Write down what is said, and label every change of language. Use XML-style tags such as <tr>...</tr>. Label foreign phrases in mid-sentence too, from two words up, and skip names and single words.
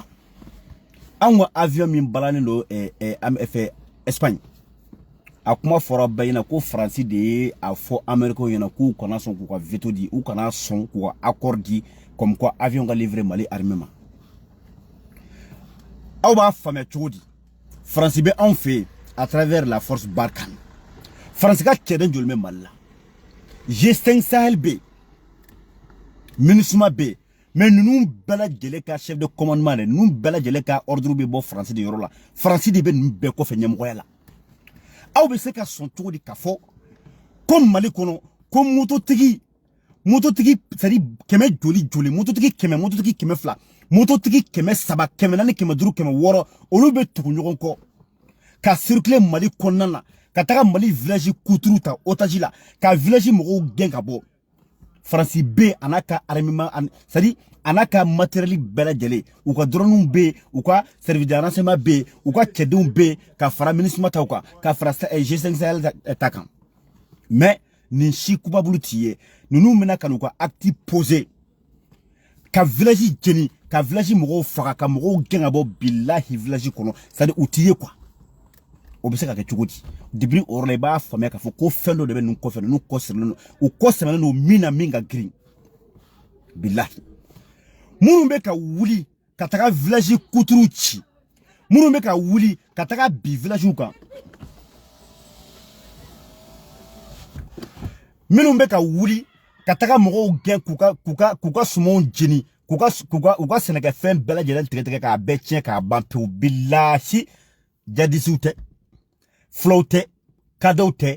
<bm>Anw ka avion min balannen don Espagne a kuma fɔra bɛɛ ɲɛna ko Faransi de ye a fɔ Américains ɲɛna k'u kana sɔn k'u ka veto di u kana sɔn k'u ka accord di</bm> <fr>comme quoi</fr> <bm>avion ka livrer Mali armée ma. Aw b'a faamuya cogo di? Faransi bɛ anw fɛ</bm> <fr>à travers la force Barkhane.</fr> <bm>Faransi ka cɛden joli bɛ Mali la? G5 Sahel bɛ yen, MINUSMA bɛ yen, mais ninnu bɛɛ lajɛlen ka</bm> <fr>chef de commandement de</fr> <bm>ninnu bɛɛ lajɛlen ka ordre bɛ bɔ Faransi de yɔrɔ la. Faransi de bɛ ninnu bɛɛ kɔfɛ ɲɛmɔgɔya la. Aw bɛ se ka sɔn cogo di k'a fɔ ko Mali kɔnɔ ko mototigi</bm> <fr>c'est-à-dire</fr> <bm>kɛmɛ joli mototigi 100 mototigi 200 mototigi 300 400 500 600 olu bɛ tugu ɲɔgɔn kɔ ka circuler Mali kɔnɔna na ka taga Mali village kuturu ta otage la ka village mɔgɔw gɛn ka bɔ. Faransi bɛ a n'a ka armement</bm> <fr>c'est-à-dire</fr> <bm>a n'a ka matériel bɛɛ lajɛlen u ka drones bɛ yen u ka</bm> <fr>service de renseignement</fr> <bm>bɛ yen u ka cɛdenw bɛ yen ka fara MINUSMA taw kan ka fara G5 Sahel ta kan. Mais nin si kubabulu t'i ye ninnu bɛna ka n'u ka</bm> <fr>acte poser</fr> <bm>ka village jeni ka village mɔgɔw faga ka mɔgɔw gɛn ka bɔ bilahi village kɔnɔ</bm> <fr>c'est-à-dire</fr> <bm>u t'i ye quoi. O bɛ se ka kɛ cogo di? Depuis o yɔrɔ la i b'a faamuya k'a fɔ ko fɛn dɔ de bɛ ninnu kɔfɛ ninnu kɔsirilen don u kɔsirilen don min na min ka girin bilahi. Minnu bɛ ka wuli ka taga village kuturu ci minnu bɛ ka wuli ka taga bi village kan minnu bɛ ka wuli ka taga mɔgɔw gɛn k'u ka sumanw jeni k'u ka sɛnɛkɛfɛn bɛɛ lajɛlen tigɛ k'a bɛɛ tiɲɛ k'a ban pewu bilahi jadisiw tɛ fulaw tɛ kadɔw tɛ</bm>